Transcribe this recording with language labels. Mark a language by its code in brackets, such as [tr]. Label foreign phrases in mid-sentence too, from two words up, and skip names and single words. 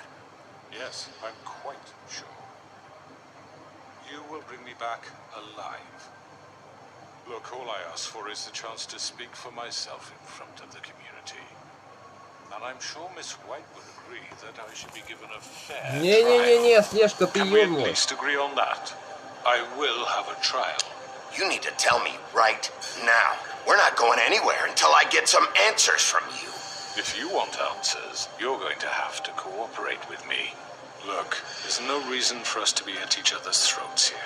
[en] Yes, I'm quite sure. You will bring me back alive. Look, all I ask for is the chance to speak for myself in front of the community. And I'm sure Miss White would agree that I should be given a fair trial. [ru] Не-не-не-не, Снежка, ты [en] Can we at [ru] ёбнулась. [en] least agree on that? I will have a trial. You need to tell me right now. We're not going anywhere until I get some answers from you. If you want answers, you're going to have to cooperate with me. Look, there's no reason for us to be at each other's throats here.